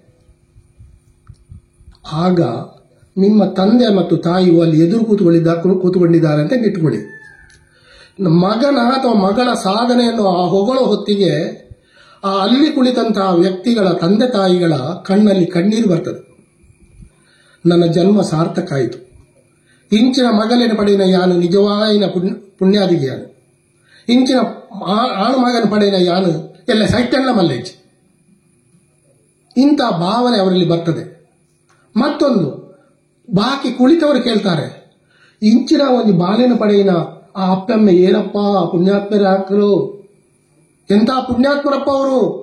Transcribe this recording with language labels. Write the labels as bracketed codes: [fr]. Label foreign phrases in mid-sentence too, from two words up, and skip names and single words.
[kn] ಆಗ ನಿಮ್ಮ ತಂದೆ ಮತ್ತು ತಾಯಿಯು ಅಲ್ಲಿ ಎದುರು ಕೂತ್ಕೊಂಡಿದ್ದಾರೆ ಅಂತ ಇಟ್ಕೊಳ್ಳಿ. ಮಗನ ಅಥವಾ ಮಗಳ ಸಾಧನೆಯನ್ನು ಆ ಹೊಗಳೋ ಹೊತ್ತಿಗೆ ಆ ಅಲ್ಲಿ ಕುಳಿತಂತಹ ವ್ಯಕ್ತಿಗಳ ತಂದೆ ತಾಯಿಗಳ ಕಣ್ಣಲ್ಲಿ ಕಣ್ಣೀರು ಬರ್ತದೆ. ನನ್ನ ಜನ್ಮ ಸಾರ್ಥಕ ಆಯಿತು, [tcy] ಇಂಚಿನ ಮಗಲಿನ ಪಡೆಯಿನ ಯಾನು ನಿಜವಾಯಿನ ಪುಣ್ಯಾದಿಗೆಯಾನು, ಇಂಚಿನ ಆಣು ಮಗನ ಪಡೆಯಿನ ಯಾನು ಎಲ್ಲ ಸೈಟೆಲ್ಲ ಮಲ್ಲೇಜ್. [kn] ಇಂಥ ಭಾವನೆ ಅವರಲ್ಲಿ ಬರ್ತದೆ. ಮತ್ತೊಂದು, ಬಾಕಿ ಕುಳಿತವರು ಕೇಳ್ತಾರೆ, [tcy] ಇಂಚಿನ ಒಂದು ಬಾಲಿನ ಪಡೆಯಿನ ಆ ಅಪ್ಪಮ್ಮೆ [kn] ಏನಪ್ಪ ಪುಣ್ಯಾತ್ಮರ ಹಾಕರು, ಎಂಥ ಪುಣ್ಯಾತ್ಮರಪ್ಪ ಅವರು.